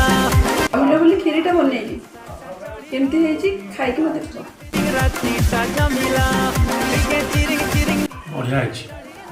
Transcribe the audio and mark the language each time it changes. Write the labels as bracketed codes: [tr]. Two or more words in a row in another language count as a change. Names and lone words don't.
[or] କହିଲା ବୋଲି କ୍ଷୀରିଟା ବନେଇଲି, କେମିତି ହେଇଛି ଖାଇକି ମୋତେ କୁହ। राती सा जमिला चिरिंग चिरिंग ବଢ଼ିଆ ହେଇଛି।